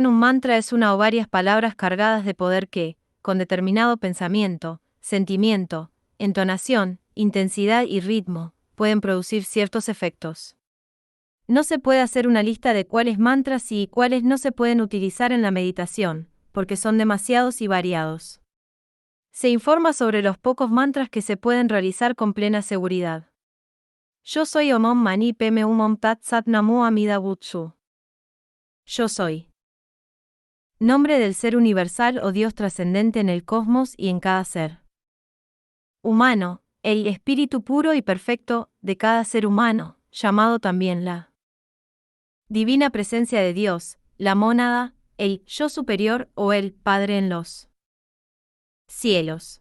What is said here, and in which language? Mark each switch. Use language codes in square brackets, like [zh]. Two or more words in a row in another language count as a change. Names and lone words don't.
[es] Un mantra es una o varias palabras cargadas de poder que, con determinado pensamiento, sentimiento, entonación, intensidad y ritmo, pueden producir ciertos efectos. No se puede hacer una lista de cuáles mantras y cuáles no se pueden utilizar en la meditación, porque son demasiados y variados. Se informa sobre los pocos mantras que se pueden realizar con plena seguridad. Yo soy [sa] Om Mani Padme Hum Tat Sat [ja] Namo Amida Butsu. [es] Yo soy. Nombre del ser universal o Dios trascendente en el cosmos y en cada ser humano, el espíritu puro y perfecto de cada ser humano, llamado también la divina presencia de Dios, la mónada, el yo superior o el Padre en los cielos.